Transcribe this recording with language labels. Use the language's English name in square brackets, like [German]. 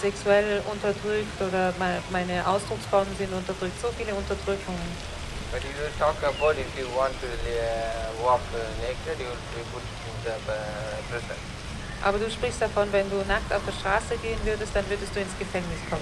[German] sexuell unterdrückt oder meine Ausdrucksformen sind unterdrückt. So viele Unterdrückungen. [English] But if you talk about if you want to walk naked, you will be put in the prison. [German] Aber du sprichst davon, wenn du nackt auf der Straße gehen würdest, dann würdest du ins Gefängnis kommen.